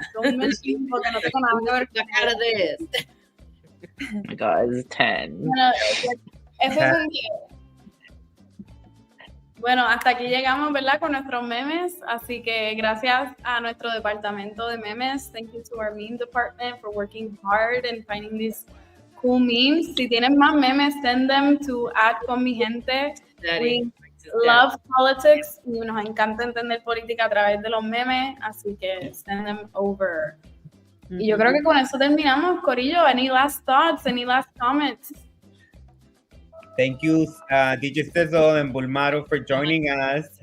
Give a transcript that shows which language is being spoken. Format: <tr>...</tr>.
<en>Don't mention me</en> <es>porque no tengo nada que ver La con cara de este.</es> <en>Oh my God, it's 10.</en> <es>Bueno, eso es un 10. Bueno, hasta aquí llegamos, ¿verdad? Con nuestros memes. Así que gracias a nuestro departamento de memes.</es> <en>Thank you to our meme department for working hard and finding these cool memes.</en> <es>Si tienen más memes,</es> <en>send them to</en> <es>@conmijente.</es> <en>We love politics</en> <es>y nos encanta entender política a través de los memes. Así que</es> <en>send them over.</en> <es>Y yo creo que con eso terminamos, Corillo.</es> <en>Any last thoughts? Any last comments? Thank you, DJ Sizzle and Bulmaro, for joining us.</en>